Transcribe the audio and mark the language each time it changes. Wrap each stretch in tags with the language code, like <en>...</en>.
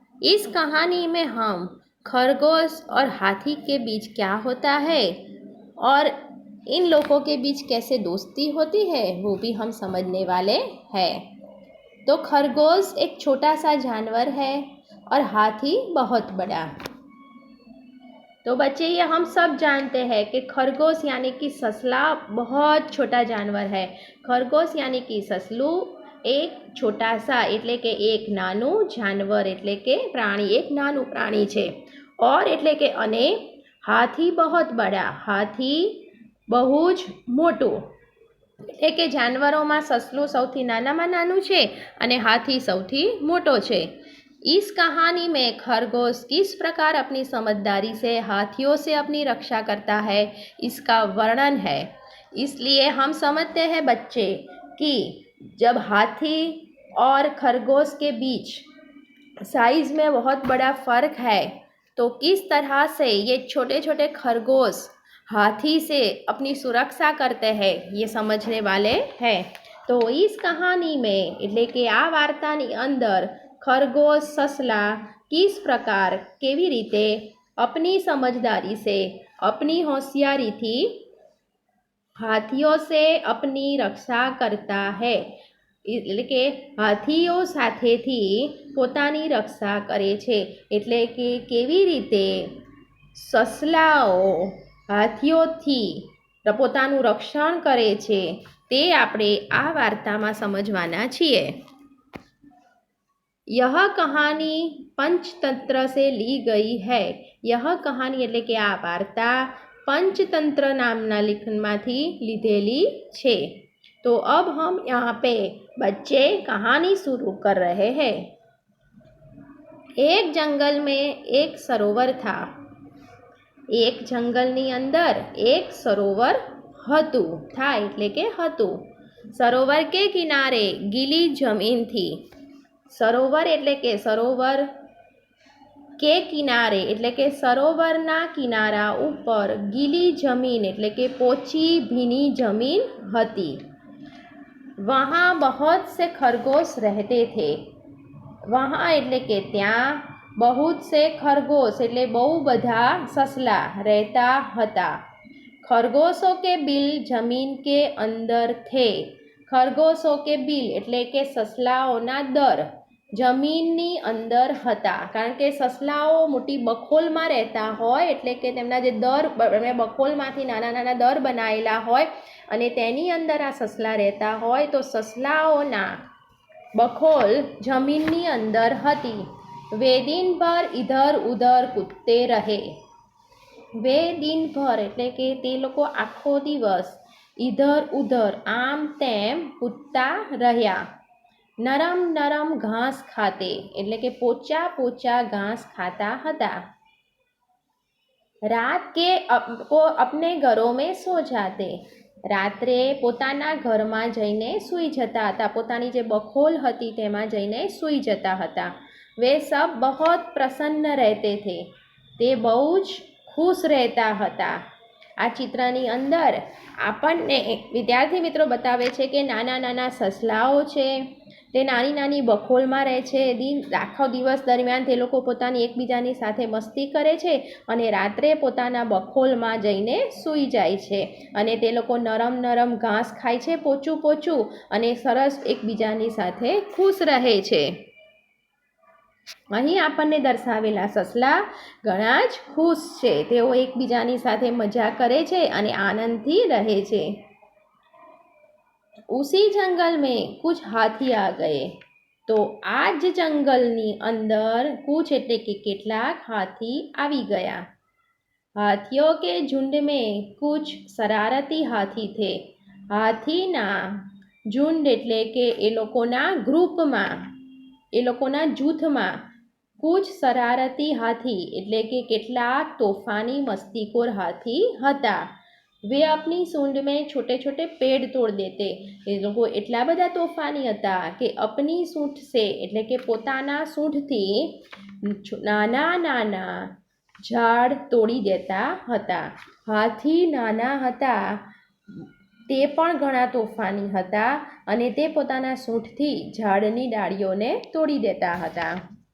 <hi>इस कहानी में हम खरगोश और हाथी के बीच क्या होता है और इन लोगों के बीच कैसे दोस्ती होती है वो भी हम समझने वाले हैं। तो खरगोश एक छोटा सा जानवर है और हाथी बहुत बड़ा। तो बच्चे ये हम सब जानते हैं कि खरगोश यानी कि ससला बहुत छोटा जानवर है। खरगोश यानी कि ससलू एक छोटा सा</hi> <gu>એટલે કે એક નાનું જાનવર એટલે કે પ્રાણી, એક નાનું પ્રાણી છે। और એટલે કે અને હાથી</gu> <hi>बहुत बड़ा, हाथी</hi> <gu>બહુ જ મોટું। એટલે કે જાનવરોમાં સસલું સૌથી નાનામાં નાનું છે અને હાથી સૌથી મોટો છે।</gu> <hi>इस कहानी में खरगोश किस प्रकार अपनी समझदारी से हाथियों से अपनी रक्षा करता है इसका वर्णन है। इसलिए हम समझते हैं बच्चे कि जब हाथी और खरगोश के बीच साइज में बहुत बड़ा फ़र्क है तो किस तरह से ये छोटे छोटे खरगोश हाथी से अपनी सुरक्षा करते हैं ये समझने वाले हैं। तो इस कहानी में</hi> <gu>એટલે કે આ વાર્તાની અંદર</gu> <hi>खरगोश ससला किस प्रकार</hi> <gu>केवी रीते</gu> <hi>अपनी समझदारी से अपनी होशियारी थी हाथियों से अपनी रक्षा करता है।</hi> <gu>એટલે કે હાથીઓ સાથેથી પોતાની રક્ષા કરે છે। એટલે કે કેવી રીતે સસલાઓ હાથીઓથી પોતાનું રક્ષણ કરે છે તે આપણે આ વાર્તામાં સમજવાના છીએ।</gu> <hi>यह कहानी पंचतंत्र से ली गई है। यह कहानी</hi> <gu>એટલે કે આ વાર્તા पंचतंत्र नामना लेखनमांथी लीधेली छे।</gu> <hi>तो अब हम यहाँ पे बच्चे कहानी शुरू कर रहे हैं। एक जंगल में एक सरोवर था।</hi> <gu>एक जंगलनी अंदर एक सरोवर हतु था એટલે કે हतु।</gu> <hi>सरोवर के किनारे गीली जमीन थी।</hi> <gu>सरोवर એટલે કે સરોવર કે કિનારે એટલે કે સરોવરના કિનારા ઉપર ગીલી જમીન એટલે કે પોચી ભીની જમીન હતી।</gu> <hi>वहाँ बहुत से खरगोश रहते थे।</hi> <gu>वहाँ એટલે કે ત્યાં</gu> <hi>बहुत से खरगोश</hi> <gu>એટલે બહુ બધા સસલા રહેતા હતા।</gu> <hi>खरगोशों के बिल जमीन के अंदर थे। खरगोशों के बिल</hi> <gu>એટલે કે સસલાઓના દર જમીનની અંદર હતા। કારણ કે સસલાઓ મોટી બખોલમાં રહેતા હોય એટલે કે તેમના જે દર બખોલમાંથી નાના નાના દર બનાવેલા હોય અને તેની અંદર આ સસલા રહેતા હોય તો સસલાઓના બખોલ જમીનની અંદર હતી।</gu> <hi>वे दिन भर इधर उधर कूदते रहे। वे दिन भर</hi> <gu>એટલે કે તે લોકો આખો દિવસ इधर उधर आम तेम कूदता રહ્યા।</gu> <hi>नरम नरम घास खाते</hi> <gu>એટલે કે પોચા પોચા ઘાસ ખાતા હતા।</gu> <hi>रात के को अपने घरों में सो जाते।</hi> <gu>रात्रे પોતાના ઘરમાં જઈને સૂઈ જતા હતા। પોતાની જે બખોલ હતી તેમાં જઈને સૂઈ જતા હતા।</gu> <hi>वे सब बहुत प्रसन्न रहते थे।</hi> <gu>તે બહુ જ ખુશ રહેતા હતા। આ ચિત્રની અંદર આપણને વિદ્યાર્થી મિત્રો બતાવે છે કે નાના નાના સસલાઓ છે તે નાની નાની બખોલમાં રહે છે। આખો દિવસ દરમિયાન તે લોકો પોતાની એકબીજાની સાથે મસ્તી કરે છે અને રાત્રે પોતાના બખોલમાં જઈને સૂઈ જાય છે અને તે લોકો નરમ નરમ ઘાસ ખાય છે પોચું પોચું અને સરસ એકબીજાની સાથે ખુશ રહે છે। અહીં આપણને દર્શાવેલા સસલા ઘણા જ ખુશ છે। તેઓ એકબીજાની સાથે મજા કરે છે અને આનંદથી રહે છે।</gu> <hi>उसी जंगल में कुछ हाथी आ गए।</hi> <gu>तो आज जंगलनी अंदर कुछ એટલે કે કેટલાક हाथी આવી ગયા।</gu> <hi>हाथियों के झुंड में कुछ शरारती हाथी थे।</hi> <gu>हाथीना झुंड એટલે કે એ લોકોના ગ્રુપમાં એ લોકોના જૂથમાં</gu> <hi>कुछ शरारती हाथी</hi> <gu>એટલે કે કેટલાક તોફાની મસ્તીખોર હાથી હતા।</gu> <hi>वे अपनी सूंड में छोटे छोटे पेड़ तोड़ देते।</hi> <gu>એ લોકો એટલા બધા તોફાની હતા કે અપની સૂંઠ સે એટલે કે પોતાના સૂંઠથી નાના નાના ઝાડ તોડી દેતા હતા। હાથી નાના હતા તે પણ ઘણા તોફાની હતા અને તે પોતાના સૂંઠથી ઝાડની ડાળીઓને તોડી દેતા હતા।</gu>